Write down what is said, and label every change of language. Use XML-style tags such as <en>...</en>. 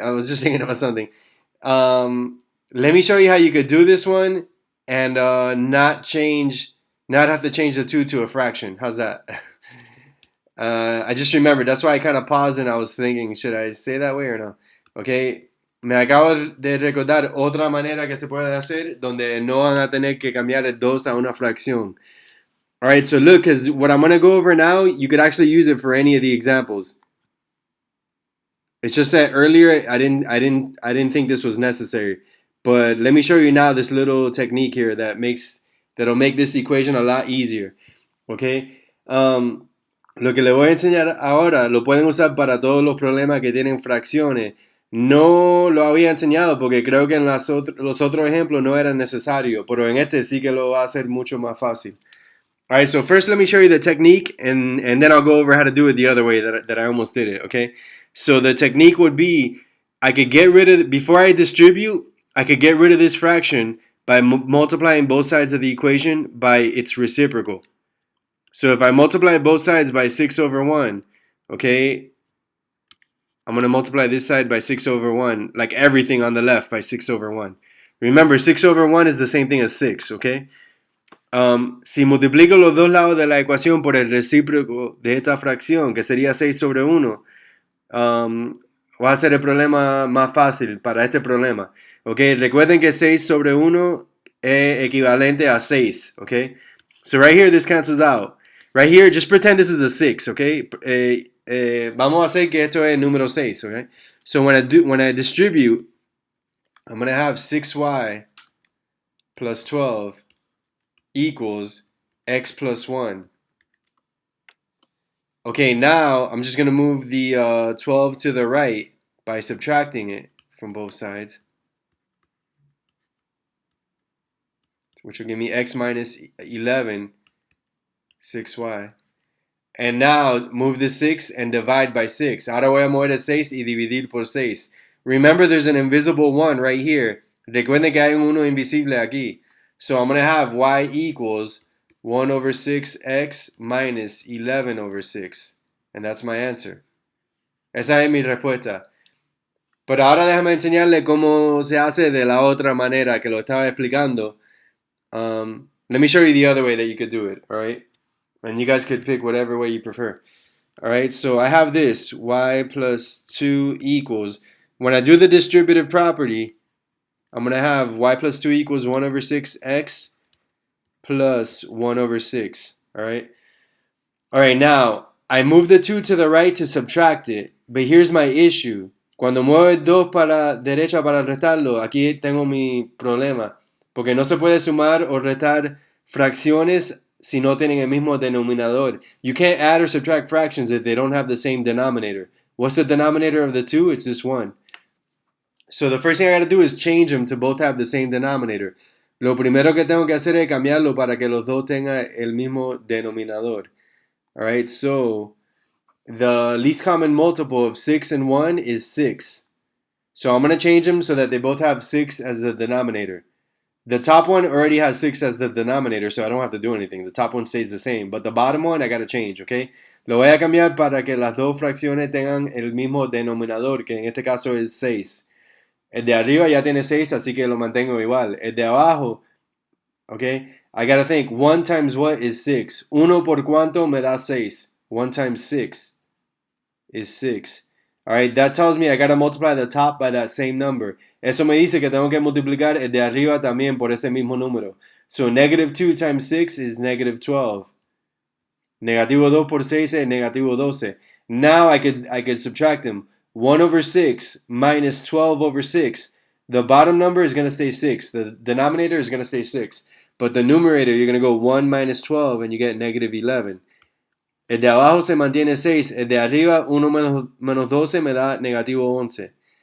<en>I was just thinking about something. Let me show you how you could do this one and not have to change the 2 to a fraction. How's that? I just remembered. That's why I kind of paused and I was thinking, should I say that way or no? Okay.</en> <es>Me acabo de recordar otra manera que se puede hacer donde no van a tener que cambiar el 2 a una fracción.</es> <en>All right, so look, because what I'm going to go over now, you could actually use it for any of the examples. It's just that earlier I didn't think this was necessary. But let me show you now this little technique here that'll make this equation a lot easier. Okay?</en> <es>Lo que le voy a enseñar ahora lo pueden usar para todos los problemas que tienen fracciones. No lo había enseñado porque creo que en los otros ejemplos no era necesario, pero en este sí que lo va a hacer mucho más fácil.</es> <en>All right, so first let me show you the technique, and then I'll go over how to do it the other way that I almost did it, okay? So the technique would be, I could get rid of, before I distribute, I could get rid of this fraction by multiplying both sides of the equation by its reciprocal. So if I multiply both sides by 6 over 1, okay, I'm going to multiply this side by 6 over 1, like everything on the left by 6 over 1. Remember, 6 over 1 is the same thing as 6, okay?</en> <es>Si multiplico los dos lados de la ecuación por el recíproco de esta fracción, que sería 6 sobre 1, va a ser el problema más fácil para este problema. Okay, recuerden que 6 sobre 1 es equivalente a 6.</es> <en>Okay, so right here this cancels out. Right here, just pretend this is a 6.</en> <es>Okay, vamos a hacer que esto es número 6.</es> <en>Okay, so when I distribute, I'm going to have 6y plus 12 equals x plus 1. Okay, now I'm just going to move the 12 to the right by subtracting it from both sides, which will give me x minus 11, 6y. And now move the 6 and divide by 6.</en> <es>Ahora voy a mover el 6 y dividir por 6.</es> <en>Remember, there's an invisible 1 right here.</en> <es>Recuerden que hay un 1 invisible aquí.</es> <en>So I'm going to have y equals 1 over 6x minus 11 over 6. And that's my answer.</en> <es>Esa es mi respuesta. Pero ahora déjame enseñarle cómo se hace de la otra manera que lo estaba explicando.</es> <en>Let me show you the other way that you could do it, all right? And you guys could pick whatever way you prefer. All right, so I have this, y plus 2 equals, when I do the distributive property, I'm going to have y plus 2 equals 1 over 6x plus 1 over 6, all right? All right, now, I move the 2 to the right to subtract it, but here's my issue.</en> <es>Cuando muevo el 2 para derecha para restarlo, aquí tengo mi problema, porque no se puede sumar o restar fracciones si no tienen el mismo denominador.</es> <en>You can't add or subtract fractions if they don't have the same denominator. What's the denominator of the 2? It's this 1. So the first thing I got to do is change them to both have the same denominator.</en> <es>Lo primero que tengo que hacer es cambiarlo para que los dos tengan el mismo denominador.</es> <en>Alright, so the least common multiple of 6 and 1 is 6. So I'm going to change them so that they both have 6 as the denominator. The top one already has 6 as the denominator, so I don't have to do anything. The top one stays the same. But the bottom one, I got to change, okay?</en> <es>Lo voy a cambiar para que las dos fracciones tengan el mismo denominador, que en este caso es 6. El de arriba ya tiene 6, así que lo mantengo igual. El de abajo, okay?</es> <en>I got to think, 1 times what is 6?</en> <es>Uno por cuánto me da 6?</es> <en>1 times 6 is 6. Alright, that tells me I gotta multiply the top by that same number.</en> <es>Eso me dice que tengo que multiplicar el de arriba también por ese mismo número.</es> <en>So negative 2 times 6 is negative 12.</en> <es>Negativo 2 por 6 es negativo 12.</es> <en>Now I could subtract them. 1 over 6 minus 12 over 6. The bottom number is going to stay 6. The denominator is going to stay 6. But the numerator, you're going to go 1 minus 12 and you get negative 11.</en> <es>El de abajo se mantiene 6. El de arriba, 1 menos 12 me da negativo 11.</es>